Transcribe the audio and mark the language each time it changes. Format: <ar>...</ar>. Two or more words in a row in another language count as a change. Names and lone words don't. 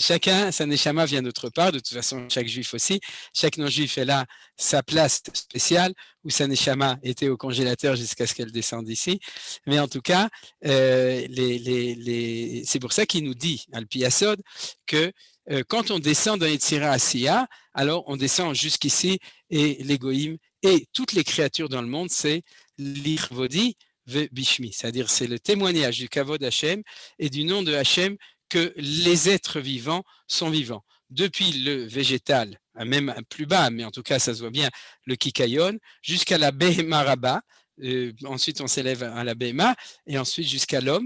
<fr>Chacun, sa neshama vient d'autre part, de toute façon chaque juif aussi, chaque non-juif est là, sa place spéciale, où sa neshama était au congélateur jusqu'à ce qu'elle descende ici, mais en tout cas, c'est pour ça qu'il nous dit,</fr> <he>על פי יסוד,</he> <fr>que quand on descend dans</fr> <he>יצירה עשיה,</he> <fr>alors on descend jusqu'ici et les goïm et toutes les créatures dans le monde, c'est l'</fr> <he>לכבודי ובשמי,</he> <fr>c'est-à-dire c'est le témoignage du</fr> <he>כבוד השם</he> <fr>et du nom de Hashem que les êtres vivants sont vivants. Depuis le végétal, même plus bas, mais en tout cas ça se voit bien, le kikayon, jusqu'à la</fr> <he>בהמה רבה,</he> <fr>ensuite on s'élève à la behema et ensuite jusqu'à l'homme.</fr>